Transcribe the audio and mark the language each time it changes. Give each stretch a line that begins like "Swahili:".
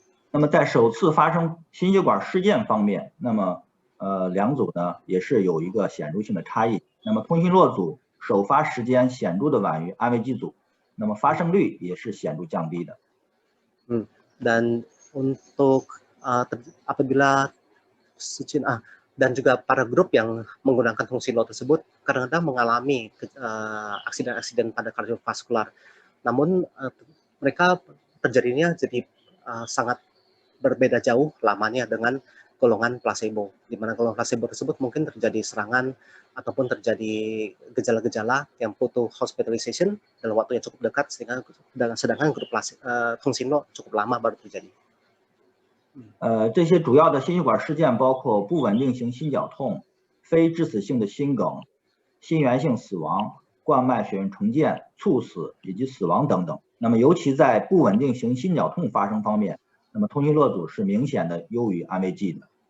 Chinese: 那么在首次发生心血管事件方面，那么两组呢也是有一个显著性的差异。那么通讯录组首发时间显著的晚于安慰剂组，那么发生率也是显著降低的。
Indonesian: Dan untuk apabila dan juga para grup yang menggunakan Tongsinlo tersebut kadang-kadang mengalami aksiden pada kardiovaskular, namun mereka terjadinya jadi sangat berbeda jauh lamanya dengan golongan placebo, di mana golongan placebo tersebut mungkin terjadi serangan ataupun terjadi gejala-gejala yang butuh hospitalization dalam waktu yang cukup dekat, sedangkan grup Tongsinlo cukup lama baru terjadi.
Chinese: 这些主要的心血管事件包括不稳定型心绞痛、非致死性的心梗、心源性死亡、冠脉血运重建、猝死以及死亡等等。那么尤其在不稳定型心绞痛发生方面，那么通讯录组是明显的优于安慰剂的。